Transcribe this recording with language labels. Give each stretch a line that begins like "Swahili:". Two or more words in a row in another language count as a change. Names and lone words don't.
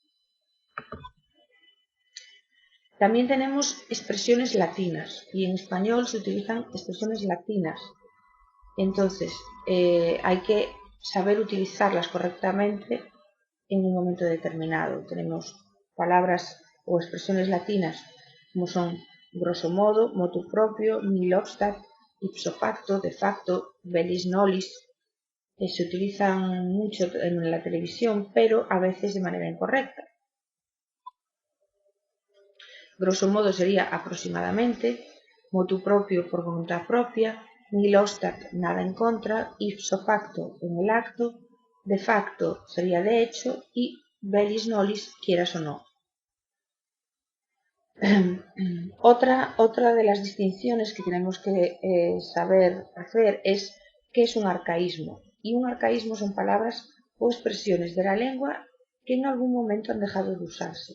Spanish: También tenemos expresiones latinas y en español se utilizan expresiones latinas. Entonces hay que saber utilizarlas correctamente en un momento determinado. Tenemos palabras o expresiones latinas como son
Latin: grosso modo, motu proprio, nihil obstat, ipso facto, de facto, velis nollis,
Spanish: que se utilizan mucho en la televisión, pero a veces de manera incorrecta.
Latin: Grosso modo
Spanish: sería aproximadamente,
Latin: motu proprio
Spanish: por voluntad propia,
Latin: nihil obstat
Spanish: nada en contra,
Latin: ipso facto
Spanish: en el acto,
Latin: de facto
Spanish: sería de hecho y
Latin: velis nollis
Spanish: quieras o no. Otra de las distinciones que tenemos que saber hacer es qué es un arcaísmo. Y un arcaísmo son palabras o expresiones de la lengua que en algún momento han dejado de usarse.